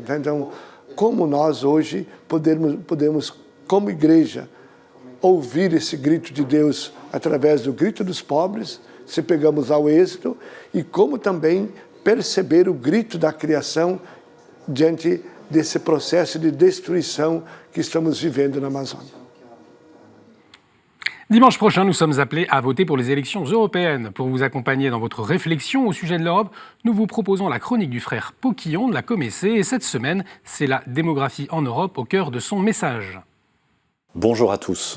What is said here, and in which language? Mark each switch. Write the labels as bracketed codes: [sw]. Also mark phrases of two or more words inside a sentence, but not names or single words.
[pt] Então, como nós hoje podemos como igreja, ouvir esse grito de Deus através do grito dos pobres, se pegamos ao Êxodo, e como também perceber o grito da criação diante desse processo de destruição que estamos vivendo na Amazônia. [fr] Dimanche prochain, nous sommes appelés à voter pour les élections européennes. Pour vous accompagner dans votre réflexion au sujet de l'Europe, nous vous proposons la chronique du frère Poquillon de la Comessée. Et cette semaine, c'est la démographie en Europe au cœur de son message. Bonjour à tous.